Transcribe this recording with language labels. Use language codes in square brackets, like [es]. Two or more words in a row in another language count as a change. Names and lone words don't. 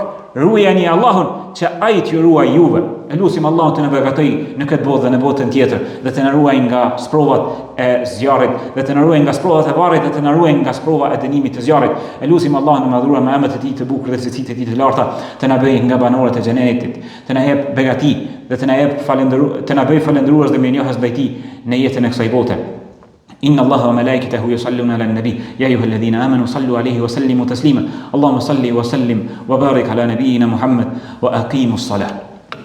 [sq] Ruajeni Allahun që ai t'ju ruaj juve. Elusim Allahun të na begatoj në këtë botë dhe në botën tjetër, dhe të na ruaj nga sprovat e zjarrit, dhe të na ruaj nga sprovat e varrit, dhe të na ruaj nga sprova e dënimit të zjarrit. Elusim Allahun e madhruar me emrat e tij të bukur dhe cilësitë e tij të larta, të na bëjë nga banorët e xhenetit, të na jep begati dhe të na bëjë falendërues dhe mirënjohës ndaj tij në jetën e kësaj bote. [ar] إن الله وملائكته يصلون على النبي يا أيها الذين آمنوا صلوا عليه وسلموا تسليما اللهم صل وسلم وبارك على نبينا محمد وأقيموا الصلاة